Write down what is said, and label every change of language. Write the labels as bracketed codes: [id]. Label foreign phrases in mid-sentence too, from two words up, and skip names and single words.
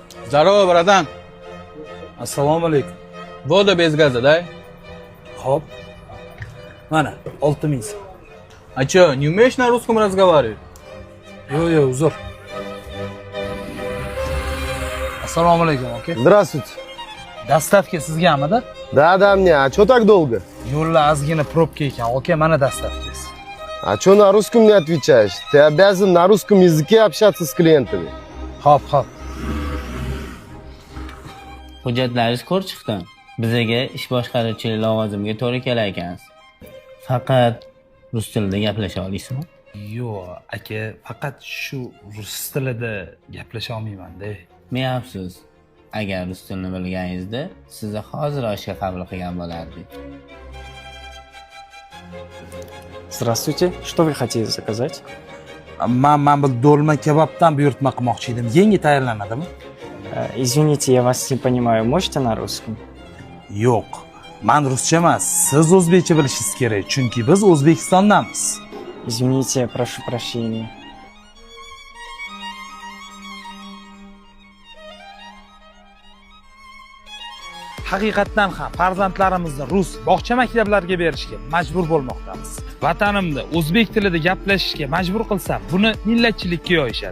[ru] Здорово, братан. [uz] Assalomu alaykum. [ru] Voda без газа, дай. [uz] Xo'p. Mana 6000 so'm. [ru] А чё, не умеешь на русском разговаривать? [uz] Yo'q, uzr. Assalomu alaykum, aka. [ru] Здравствуйте. [uz] Dastavka sizgami-da? [ru] Да, мне. А чё так долго? [uz] Yo'llar ozgina probka ekan. Aka, mana dastavkasi. [ru] А чё на русском не отвечаешь? Ты обязан на русском языке общаться с клиентами. [uz] Xo'p. Hujjatlaringiz ko'rib chiqdim. Bizga ish boshqaruvchi lavozimga to'g'ri kelar ekansiz. Faqat rus tilida gaplasha olasizmi? Yo'q, aka, faqat shu rus tilida gaplasha olmayman-da. Men afsus. Agar rus tilini bilganingizda, sizni hozir oshga qabul qilgan bo'lardik. [ru] Здравствуйте. Что вы хотите заказать? [uz] Men bu dolma kebabdan buyurtma qilmoqchi edim. Yangi tayyorlanadimi? [ru] Извините, я вас не понимаю. Можете на русском? [uz] Yo'q. Men ruscha emas, siz o'zbekcha bilishingiz kerak, chunki biz O'zbekistondamiz. [ru] Извините, прошу прощения. [uz] Haqiqatdan ham farzandlarimizni rus bog'cha maktablariga berishga majbur bo'lmoqdamiz. Vatanimda o'zbek tilida gaplashishga majbur qilsam, buni millatchilikka yo'yishadi.